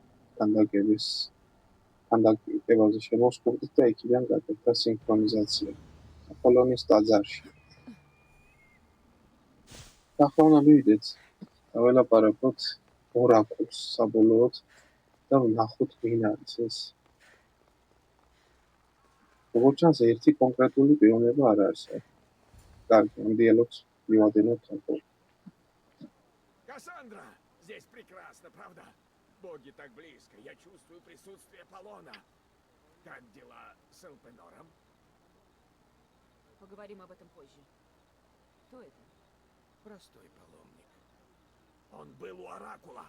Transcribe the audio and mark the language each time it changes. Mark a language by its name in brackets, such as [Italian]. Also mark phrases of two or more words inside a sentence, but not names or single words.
[Georgian] ქანდაკებაზე შემოსკურდით და იქიდან გაკეთდა სინქრონიზაცია აპოლონის ტაძარში ახლა მივიდეთ დაველაპარაკოთ ორაკულს საბოლოოდ და ვნახოთ ვინ არის ეს როგორც ჩანს ერთი კონკრეტული პიროვნება არ არის კარგი ამდიალოთ მივადენოთ აპოლო [Russian] Кассандра! Здесь прекрасно, правда? Боги так близко, я чувствую присутствие Полона. Как дела с Элпенором? Поговорим об этом позже. Кто это? Простой паломник. Он был у Оракула.